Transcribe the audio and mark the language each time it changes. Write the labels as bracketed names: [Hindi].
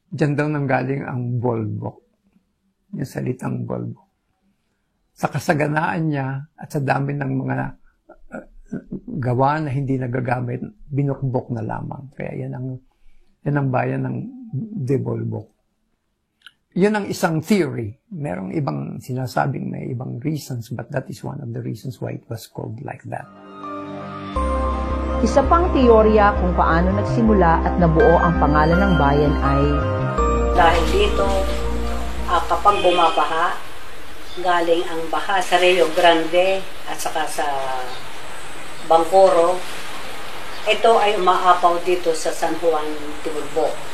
[Filipino] Diyan daw nanggaling ang bolbok. Yung salitang bolbok. Sa kasaganaan niya at sa dami ng mga gawa na hindi nagagamit, binukbok na lamang. Kaya yan ang bayan ng de Bolbok. Yun ang isang theory. Merong ibang sinasabing may ibang [English] reasons, but that is one of the reasons why it was called like that. [Filipino] Isa pang teorya kung paano nagsimula at nabuo ang pangalan ng bayan ay dahil dito, kapag bumabaha, galing ang baha sa Rio Grande at saka sa Bangkoro, ito ay umaapaw dito sa San Juan de Bolbok.